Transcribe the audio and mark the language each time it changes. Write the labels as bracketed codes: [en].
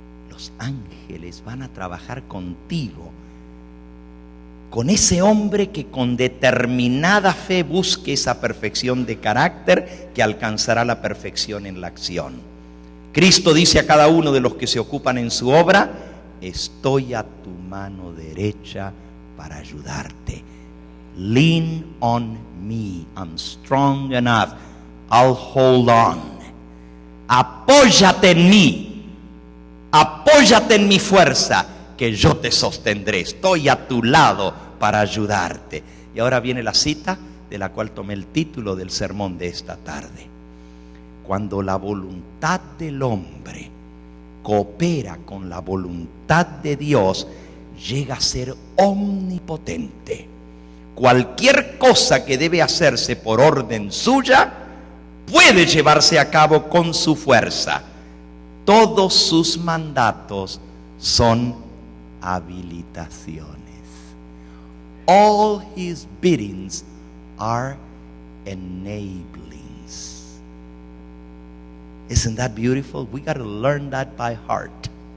[es] Los ángeles van a trabajar contigo, con ese hombre que con determinada fe busque esa perfección de carácter que alcanzará la perfección en la acción. Cristo dice a cada uno de los que se ocupan en su obra: estoy a tu mano derecha para ayudarte. [en] Lean on me, I'm strong enough, I'll hold on. [es] Apóyate en mí, apóyate en mi fuerza, que yo te sostendré. Estoy a tu lado para ayudarte. Y ahora viene la cita de la cual tomé el título del sermón de esta tarde. Cuando la voluntad del hombre coopera con la voluntad de Dios, llega a ser omnipotente. Cualquier cosa que debe hacerse por orden suya puede llevarse a cabo con su fuerza. Todos sus mandatos son habilitaciones. [en] All his biddings are enablings. Isn't that beautiful? We got to learn that by heart.